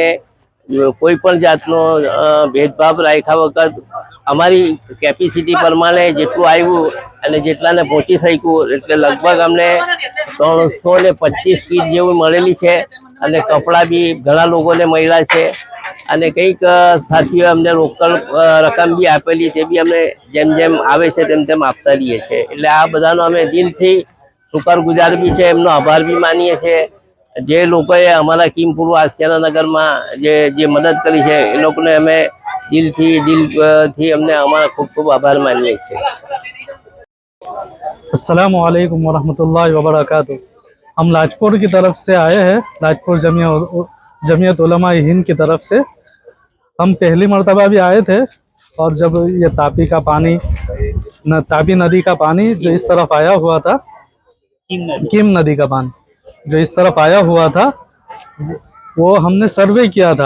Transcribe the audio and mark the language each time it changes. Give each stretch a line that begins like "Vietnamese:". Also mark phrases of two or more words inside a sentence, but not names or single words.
Gujarati: કોઈ પણ જાતનો ભેદભાવ રાખ્યા વગર અમારી કેપેસિટી પ્રમાણે જેટલું આવ્યું અને જેટલાને પહોંચી શક્યું એટલે લગભગ અમને 325 કીટ જેવું મળેલી છે અને કપડાં બી ઘણા લોકોને મળ્યા છે અને કંઈક સાથીઓએ અમને રોકડ રકમ બી આપેલી, તે બી અમે જેમ જેમ આવે છે તેમ તેમ આપતા રહીએ છીએ। એટલે આ બધાનો અમે દિલથી શુકરગુજાર બી છે, એમનો આભાર બી માનીએ છીએ। જે લોકોએ અમારા કીમ પૂર્વ આશિયાના નગરમાં જે મદદ કરી છે એ લોકોને અમે દિલથી અમને અમારા ખૂબ ખૂબ આભાર માનીએ છીએ।
Arabic: السلام عليكم ورحمة الله وبركاته.
Hindi: हम लाजपुर की तरफ से आए हैं, लाजपुर जमियत उलमा हिंद की तरफ से। हम पहली मरतबा भी आए थे और जब ये तापी नदी का पानी जो इस तरफ आया हुआ था, कीम नदी का पानी जो इस तरफ आया हुआ था, वो हमने सर्वे किया था।